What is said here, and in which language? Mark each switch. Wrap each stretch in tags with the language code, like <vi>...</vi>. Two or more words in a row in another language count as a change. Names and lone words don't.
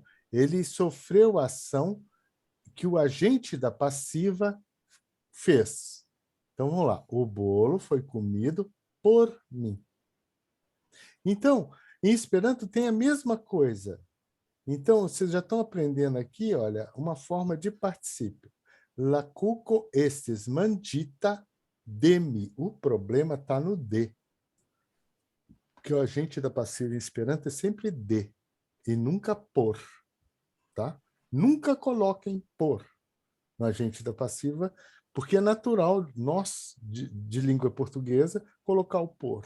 <pt>Ele sofreu a ação que o agente da passiva fez. Então, vamos lá. O bolo foi comido por mim. Então, em Esperanto tem a mesma coisa. Então, vocês já estão aprendendo aqui, olha, uma forma de particípio.</pt> <eo>La cuco estis mangita de mi.</eo> <pt>O problema está no de. Porque o agente da passiva em Esperanto é sempre de e nunca por. Tá? Nunca coloquem por no agente da passiva, Porque é natural, nós, de língua portuguesa, colocar o por.</pt>